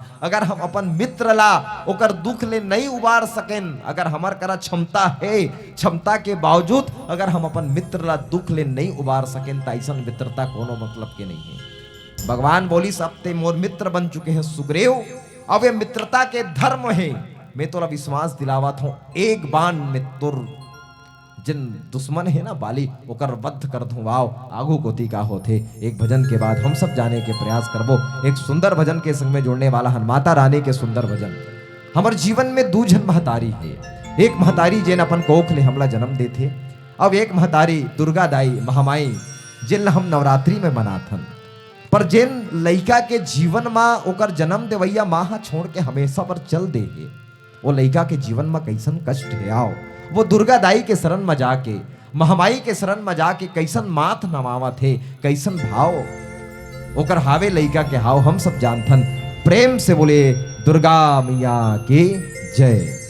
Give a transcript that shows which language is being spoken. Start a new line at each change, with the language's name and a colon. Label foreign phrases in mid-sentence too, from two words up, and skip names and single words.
Chhattisgarhi: अगर हम अपन मित्र ला ओकर दुख ले नहीं उबार सकेन, अगर हमार करा क्षमता है, क्षमता के बावजूद अगर हम अपन मित्र ला दुख ले नहीं उबार सकेन तो ऐसा मित्रता कोनो मतलब के नहीं है। भगवान बोली सब ते मोर मित्र बन चुके हैं सुग्रीव, अब ये मित्रता के धर्म है। मैं तोरा विश्वास दिलावत हूं, एक बाण में तुर जिन दुश्मन है ना बाली ओकर वध कर दूं। वाओ आगू कोती का होते। एक भजन के बाद हम सब जाने के प्रयास करबो, एक सुंदर भजन के संग में जोड़ने वाला हनुमाता रानी के सुंदर भजन। हमारे जीवन में दो जन महतारी है, एक महतारी जिन अपन कोख ले हमला जन्म देते, अब एक महतारी दुर्गा दाई महामाई जिन हम नवरात्रि में मनाथन। पर जिन लइका के जीवन में ओकर जन्म देवैया माँ छोड़ के हमेशा पर चल दे है, वो लइका के जीवन में कैसन कष्ट है। आओ वो दुर्गा दाई के शरण में जाके, महामाई के शरण में जाके कैसन माथ नमावा थे, कैसन भाव ओकर हावे लइका के हाव हम सब जानथन। प्रेम से बोले दुर्गा मैया के जय।